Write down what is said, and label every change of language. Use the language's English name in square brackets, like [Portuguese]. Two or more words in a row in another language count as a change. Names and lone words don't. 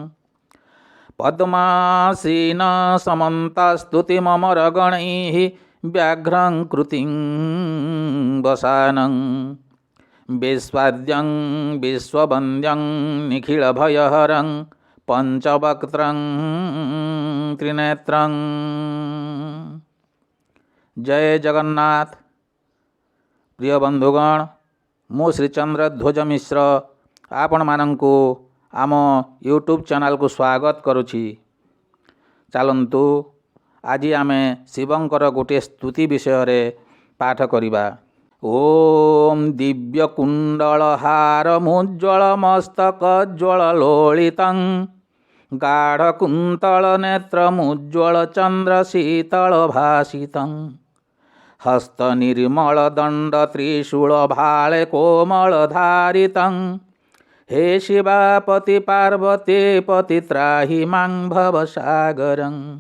[Sanskrit] पद्मासीनसमन्तस्तुतिममरगणैः व्याघ्रं कृतिं वसानं विश्वाद्यं विश्ववन्द्यं निखिलभयहरं पंचवक्त्रं त्रिनेत्रं। [Odia] ଜୟ ଜଗନ୍ନାଥ। ପ୍ରିୟ ବନ୍ଧୁଗଣ, ମୁଁ ଶ୍ରୀଚନ୍ଦ୍ରଧ୍ୱଜ ମିଶ୍ର ଆପଣ ମାନଙ୍କୁ ଆମ ୟୁଟ୍ୟୁବ ଚ୍ୟାନେଲ କୁ ସ୍ୱାଗତ କରୁଛି। ଚାଲନ୍ତୁ ଆଜି ଆମେ ଶିବଙ୍କର ଗୋଟେ ସ୍ତୁତି ବିଷୟ ରେ ପାଠ କରିବା। [Sanskrit] ओम दिव्य कुंडल हार मुज्ज्वल मस्तक ज्वल लोलितं गाढ़ कुंतल नेत्र मुज्ज्वल चंद्र शीतल भासितं हस्त निर्मल दंड त्रिशूल भाले कोमल धारितं हे शिवापति पार्वती पति त्राहि मां भवसागरं